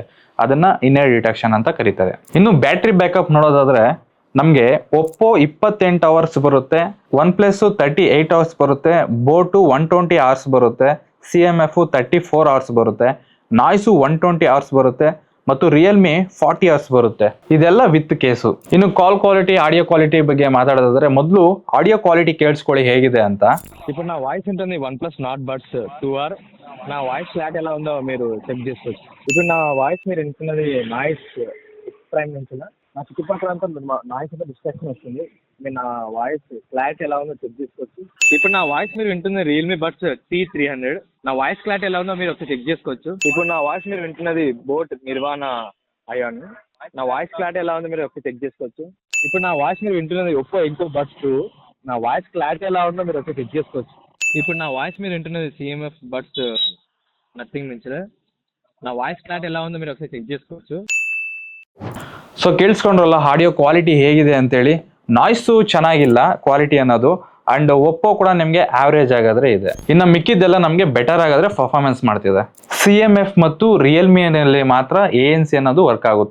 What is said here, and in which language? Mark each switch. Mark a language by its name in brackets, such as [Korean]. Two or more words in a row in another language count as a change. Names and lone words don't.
[Kannada] ಅದನ್ನ [English] in-ear detection [Kannada] ಅಂತ ಕರೀತಾರೆ. ಇನ್ನು [English] battery backup [Kannada] ನೋಡೋದಾದ್ರೆ ನಮ್ಗೆ ಒಪ್ಪೋ 28 ಅವರ್ಸ್ ಬರುತ್ತೆ, OnePlus 38 ಅವರ್ಸ್ ಬರುತ್ತೆ, ಬೋಟು 120 ಅವರ್ಸ್ ಬರುತ್ತೆ, CMF 34 ಅವರ್ಸ್ ಬರುತ್ತೆ, ನಾಯ್ಸು 120 ಅವರ್ಸ್ ಬರುತ್ತೆ, ಮತ್ತು ರಿಯಲ್ಮಿ 40 ಅವರ್ಸ್ ಬರುತ್ತೆ. ಇದೆಲ್ಲ [English] with case. [Kannada] ಇನ್ನು [English] call quality, audio quality [Kannada] ಬಗ್ಗೆ మాట్లాడೋದಾದ್ರೆ [Telugu] మొదలు [English] audio quality [Kannada] ಕೇಳಿಸ್ಕೊಳ್ಳಿ ಹೇಗಿದೆ ಅಂತ. [Telugu] ఇప్పుడు నా వాయిస్ ఉంటుంది OnePlus Nord బడ్స్ 2R. నా [English] voice clarity [Telugu] ఎలా ఉందో మీరు చెక్ చేసుకోవచ్చు. ఇప్పుడు నా వాయిస్ మీరు వింటున్నది నాయిస్ ప్రైమ్ నుంచి నా చుట్టుపక్కల అంతా నాయిస్ అంతా డిస్ట్రాక్షన్ వస్తుంది. మీరు నా [English] voice clarity [Telugu] ఎలా ఉందో చెక్ చేసుకోవచ్చు. ఇప్పుడు నా వాయిస్ మీరు వింటుంది రియల్మీ బడ్స్ T300. నా [English] voice clarity [Telugu] ఎలా ఉందో మీరు ఒకసారి చెక్ చేసుకోవచ్చు. ఇప్పుడు నా వాయిస్ మీరు వింటున్నది బోట్ నిర్వాణ అయాన్. నా [English] voice clarity [Telugu] ఎలా ఉందో మీరు ఒకసారి చెక్ చేసుకోవచ్చు. ఇప్పుడు నా వాయిస్ మీరు వింటున్నది ఒప్పో ఎన్కో బడ్స్ 2. నా [English] voice clarity [Telugu] ఎలా ఉందో మీరు ఒకసారి చెక్ చేసుకోవచ్చు. ఇప్పుడు నా వాయిస్ మీరు వింటున్నది CMF బడ్స్ నథింగ్ నుంచి. నా [English] voice clarity [Telugu] ఎలా ఉందో మీరు ఒకసారి చెక్ చేసుకోవచ్చు. [Kannada] ಸೊ ಕೇಳಿಸ್ಕೊಂಡ್ರಲ್ಲ [English] audio quality [Kannada] ಹೇಗಿದೆ ಅಂತೇಳಿ. ನಾಯ್ಸು ಚೆನ್ನಾಗಿಲ್ಲ ಕ್ವಾಲಿಟಿ ಅನ್ನೋದು. ಅಂಡ್ ಒಪ್ಪೋ ಕೂಡ ನಿಮಗೆ ಆವರೇಜ್ ಆಗಾದ್ರೆ ಇದೆ. ಇನ್ನು ಮಿಕ್ಕಿದ್ದೆಲ್ಲ ನಮಗೆ ಬೆಟರ್ ಆಗಾದ್ರೆ ಪರ್ಫಾರ್ಮೆನ್ಸ್ ಮಾಡ್ತಿದೆ. CMF ಮತ್ತು ರಿಯಲ್ಮಿನಲ್ಲಿ ಮಾತ್ರ ANC ಅನ್ನೋದು ವರ್ಕ್ ಆಗುತ್ತೆ.